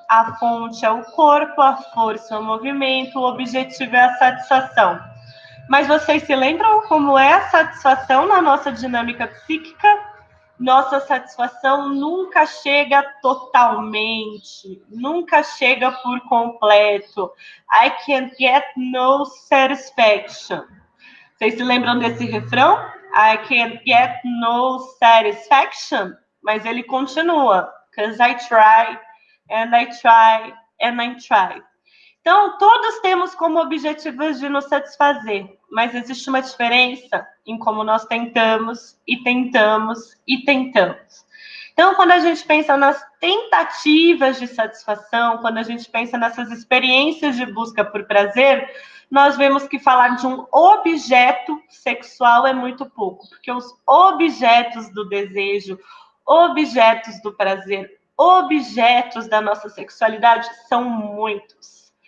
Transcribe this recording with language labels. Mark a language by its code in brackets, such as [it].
[pt] A fonte é o corpo, a força é o movimento, o objetivo é a satisfação. Mas vocês se lembram como é a satisfação na nossa dinâmica psíquica? Nossa satisfação nunca chega totalmente, nunca chega por completo. [en] I can't get no satisfaction. [pt] Vocês se lembram desse refrão? [en] I can't get no satisfaction. [pt] Mas ele continua. [en] Because I try, and I try, and I try. [pt] Então, todos temos como objetivos de nos satisfazer, mas existe uma diferença em como nós tentamos e tentamos e tentamos. Então, quando a gente pensa nas tentativas de satisfação, quando a gente pensa nessas experiências de busca por prazer, nós vemos que falar de um objeto sexual é muito pouco, porque os objetos do desejo, objetos do prazer, objetos da nossa sexualidade são muitos.